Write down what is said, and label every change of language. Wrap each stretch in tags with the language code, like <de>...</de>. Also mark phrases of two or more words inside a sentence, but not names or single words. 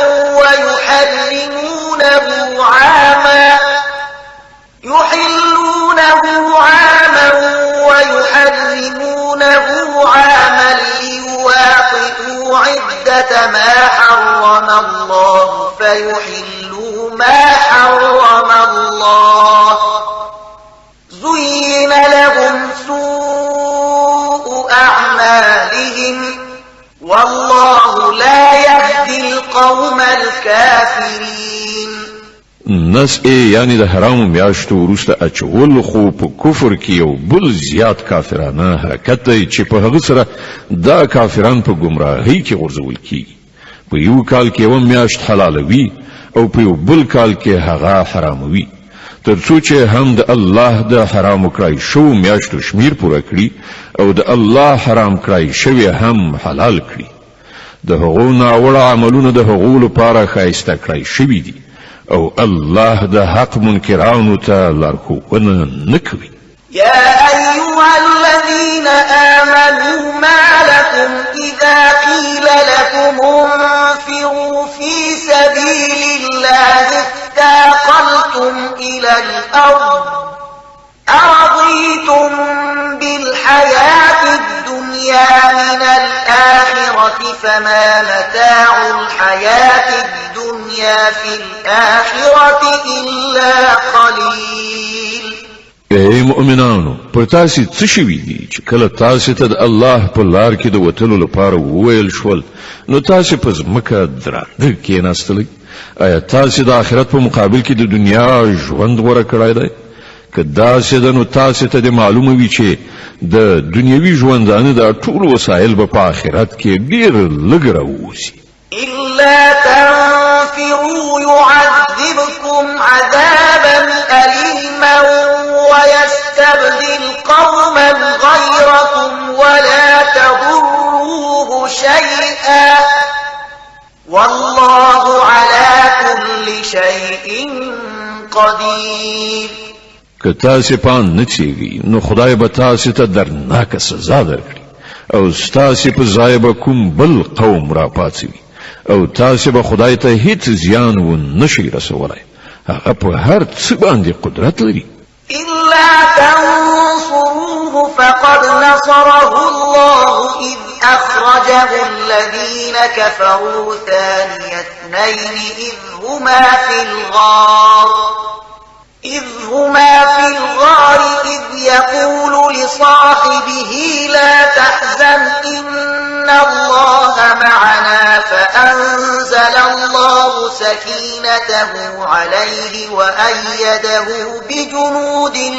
<ar>ويحرمونه عاما ليواطئوا عدة ما حرم الله فيحلوا ما حرم الله. زين لهم سوء أعمالهم والله لا يهدي القوم الكافرين.</ar> <ps>نس یعنی د حرام میاشتو وروسته اچول خو په کفر کې یو بل زیات کافرانه حرکت دی چې په هغه سره دا کافران په گمراهۍ کې غورځول کیږي. په یو کال کې یو میاشت حلالوي او په یو بل کال کې هغه حراموي تر څو چې هم د الله د حرام کړای شو میاشتو شمیر پوره کړي او د الله حرام کړای شوی هم حلال کړي. د هغو ناوړه عملونه د هغو لپاره ښایسته کړای شوي دي او الله د حق منکرانو ته لارښوونه نه کوي.</ps> <ar>يا أيها الذين آمنوا ما لكم إذا قيل لكم انفروا في سبيل الله اثاقلتم إلى الأرض أرضيتم بالحياة الدنيا من الآخرة فما متاع الحياة الدنيا في الآخرة إلا قليل.</ar> <ps>ای مؤمنانو پر تاسو څه شوي دي چې کله تاسو ته د الله په لار کې د وتلو لپاره وویل شول نو تاسو په ځمکه درانده کېناستئ؟ آیا تاسو د آخرت په مقابل کې د دنیا ژوند غوره کړی دی؟ که داسې ده نو تاسو ته د معلومه وي چې د دنیوي ژوندانه د ټول وسایل به په آخرت کې ډیر لږ راووځي.</ps> <ar>إلا تنفروا يعذبكم عذابا أليما ويستبدل قوما غيركم ولا تضروه شيئا والله على كل شيء قدير.</ar> <ps>که تاسو پان نه چیږي نو خدای به تاسو ته درناکه سزا درکړي او تاسو په ځای به کوم بل قوم را پاتوي او تاسو به خدای ته هیڅ زیان و نشي رسولای. هغه په هر څه باندې قدرت لري.</ps> <ar>إلا تنصروه فقد نصره الله إذ أخرجه الذين كفروا ثاني اثنين إذ هما في الغار إذ يقول لصاحبه لا تحزن إن الله معنا فأنزل الله سكينته عليه وأيده بجنود</ar>